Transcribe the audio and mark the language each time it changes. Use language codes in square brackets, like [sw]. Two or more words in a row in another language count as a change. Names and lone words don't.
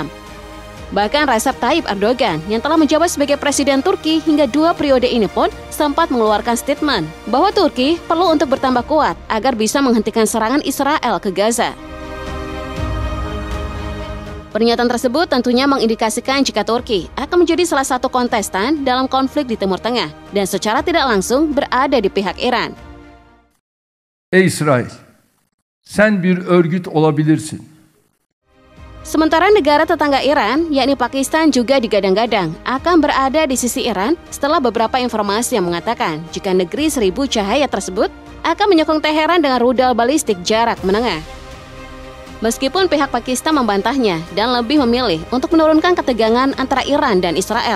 [id] Bahkan Recep Tayyip Erdogan yang telah menjabat sebagai Presiden Turki hingga 2 periode ini pun sempat mengeluarkan statement bahwa Turki perlu untuk bertambah kuat agar bisa menghentikan serangan Israel ke Gaza. Pernyataan tersebut tentunya mengindikasikan jika Turki akan menjadi salah satu kontestan dalam konflik di Timur Tengah dan secara tidak langsung berada di pihak Iran. [tr] Ey İsrail, sen bir örgüt olabilirsin. [id] Sementara negara tetangga Iran, yakni Pakistan, juga digadang-gadang akan berada di sisi Iran setelah beberapa informasi yang mengatakan jika negeri 1000 cahaya tersebut akan menyokong Teheran dengan rudal balistik jarak menengah. Meskipun pihak Pakistan membantahnya dan lebih memilih untuk menurunkan ketegangan antara Iran dan Israel.